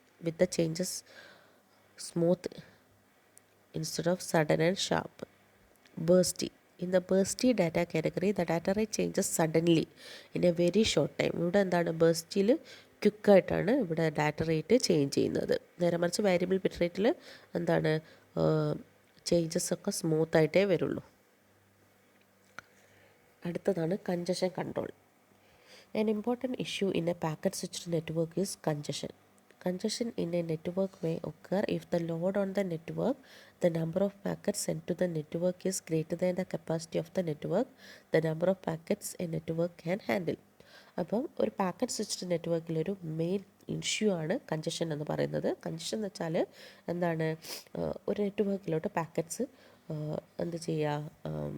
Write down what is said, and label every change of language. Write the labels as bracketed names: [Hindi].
[English] with the changes smooth instead of sudden and sharp. Bursty. In the bursty data category, the data rate changes suddenly in a very short time. [Malayalam] ഇവിടെ എന്താണ്, ബേസ്റ്റിൽ ക്വിക്കായിട്ടാണ് ഇവിടെ data rate change ചെയ്യുന്നത്. നേരെ മറിച്ച് variable bit റേറ്റിൽ എന്താണ്, changes ഒക്കെ സ്മൂത്തായിട്ടേ വരുള്ളൂ. അടുത്തതാണ് congestion control. [English] An important issue in a packet switched network is congestion. Congestion in a network may occur if the load on the network, the number of packets sent to the network, is greater than the capacity of the network, the number of packets a network can handle. [Malayalam] അപ്പം ഒരു packet switched നെറ്റ്വർക്കിലൊരു main issue ആണ് congestion എന്ന് പറയുന്നത്. Congestion എന്ന് വെച്ചാൽ എന്താണ്, ഒരു നെറ്റ്വർക്കിലോട്ട് packets എന്ത് ചെയ്യുക,